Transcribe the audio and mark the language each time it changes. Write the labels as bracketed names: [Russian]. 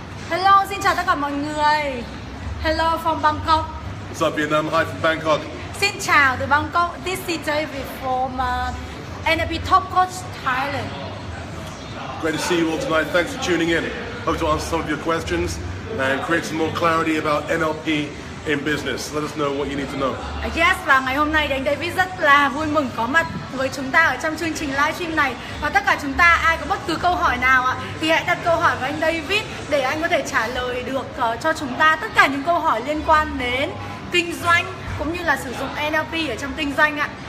[Vietnamese] Hello, xin chào tất cả mọi người. [English] Hello from Bangkok. What's up, Vietnam? Hi from Bangkok. [Vietnamese] Xin chào từ Bangkok. [English] This is David from NLP Top Coach Thailand. Great to see you all tonight. Thanks for tuning in. Hope to answer some of your questions and create some more clarity about NLP in business. Let us know what you need to know. [Vietnamese] Yes, và ngày hôm nay anh David rất là vui mừng có mặt với chúng ta ở trong chương trình livestream này. Và tất cả chúng ta ai có bất cứ câu hỏi nào ạ thì hãy đặt câu hỏi với anh David để anh có thể trả lời được cho chúng ta tất cả những câu hỏi liên quan đến kinh doanh cũng như là sử dụng NLP ở trong kinh doanh ạ.